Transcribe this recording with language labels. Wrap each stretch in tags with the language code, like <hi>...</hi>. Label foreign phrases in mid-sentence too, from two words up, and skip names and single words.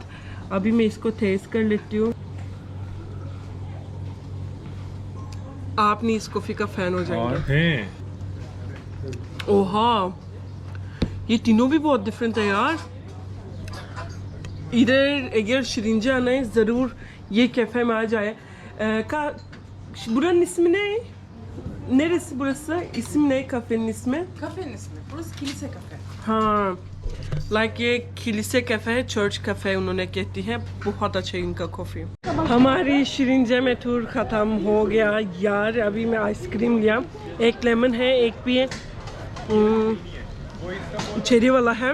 <hi>अभी मैं इसको टेस्ट कर लेती हूँ। आप नहीं इस कॉफ़ी का फ़ैन हो जाएंगे। ओह हाँ, ये तीनों भी बहुत डिफरेंट है यार। इधर अगर शिरिंजा आना है ज़रूर ये कैफ़े में आ जाए।</hi> <tr>Buranın ismi ne? Neresi burası? İsim ne kafenin ismi? Kafenin ismi. Burası kilise kafe.</tr> <hi>हाँ, लाइक ये</hi> <tr>kilise kafe</tr> <hi>है,</hi> <en>church cafe</en> <hi>उन्होंने कहती है। बहुत अच्छा है इनका कॉफ़ी। हमारी शिरिंजा में टूर ख़त्म हो गया यार। अभी मैं आइसक्रीम लिया, एक लेमन है, एक भी चेरी वाला है।</hi>